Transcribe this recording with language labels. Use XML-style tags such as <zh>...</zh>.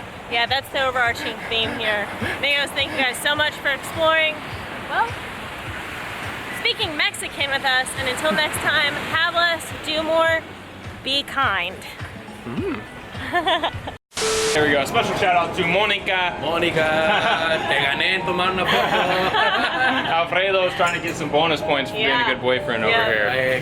<en>Yeah, that's the overarching theme here. Gringos, thank you guys so much for exploring, well, speaking Mexican with us, and until next time, have less, do more, be kind. There we go. Special shout out to Monica.</en> <es>Te gané en tomar una foto.</es> <en>Alfredo's trying to get some bonus points for being a good boyfriend over here.</en>